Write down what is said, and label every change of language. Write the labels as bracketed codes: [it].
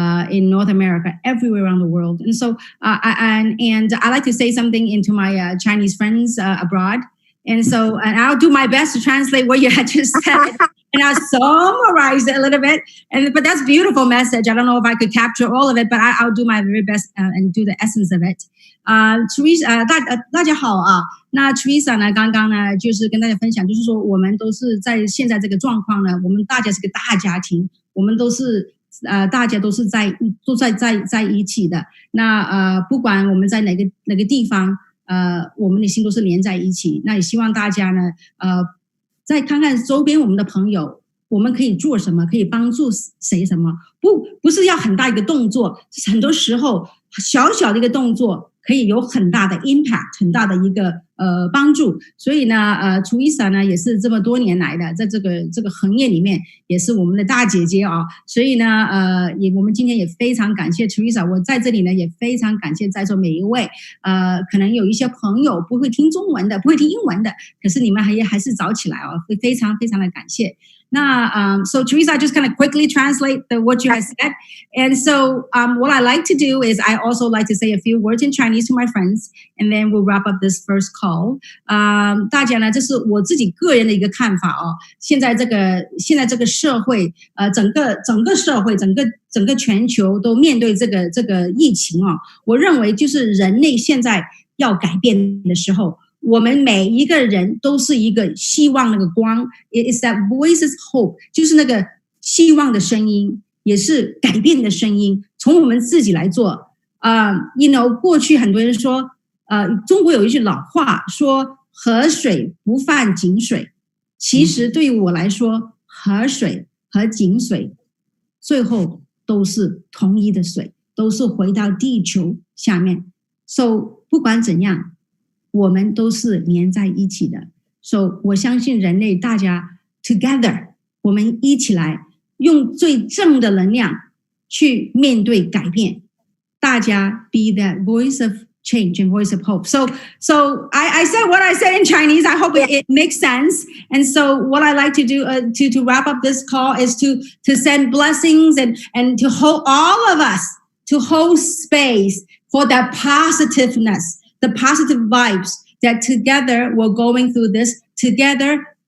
[en] In North America, everywhere around the world. And so, I like to say something into my Chinese friends abroad. And so, and I'll do my best to translate what you had just said. and I summarized it a little bit. But that's a beautiful message. I don't know if I could capture all of it, but I'll do my very best and do the essence of it. [zh] Teresa，大家好啊。那 Theresa 呢，刚刚呢就是跟大家分享，就是说我们都是在现在这个状况呢，我们大家是个大家庭，我们都是大家都是在一起的。那不管我们在哪个地方，我们的心都是连在一起。那也希望大家呢，再看看周边我们的朋友，我们可以做什么，可以帮助谁什么，不是要很大一个动作，很多时候小小的一个动作可以有很大的 impact， 很大的一个帮助。所以呢Theresa 呢也是这么多年来的，在这个行业里面也是我们的大姐姐啊。所以呢我们今天也非常感谢 Theresa， 我在这里呢也非常感谢在座每一位。可能有一些朋友不会听中文的，不会听英文的，可是你们还是早起来哦，非常非常的感谢。 [en] So Theresa, just kind of quickly translate what you have said. And so what I like to do is I also like to say a few words in Chinese to my friends, and then we'll wrap up this first call. [zh] 大家呢，这是我自己个人的一个看法哦。现在这个社会，整个社会，整个全球都面对这个疫情哦。我认为就是人类现在要改变的时候。我们每一个人都是一个希望那个光 ， [en] It's that voices hope， [zh] 就是那个希望的声音，也是改变的声音。从我们自己来做。过去很多人说，中国有一句老话说“河水不犯井水”，其实对于我来说，河水和井水最后都是同一的水，都是回到地球下面。 [en] So [zh] 不管怎样。我们都是连在一起的 ， [en] so [zh] 我相信人类大家 [en] together， [zh] 我们一起来用最正的能量去面对改变，大家 [en] be that voice of change and voice of hope. So I said what I said in Chinese. I hope it makes sense. And so what I like to do to wrap up this call is to send blessings and to hold all of us to hold space for that positiveness. The positive vibes that together we're going through this together.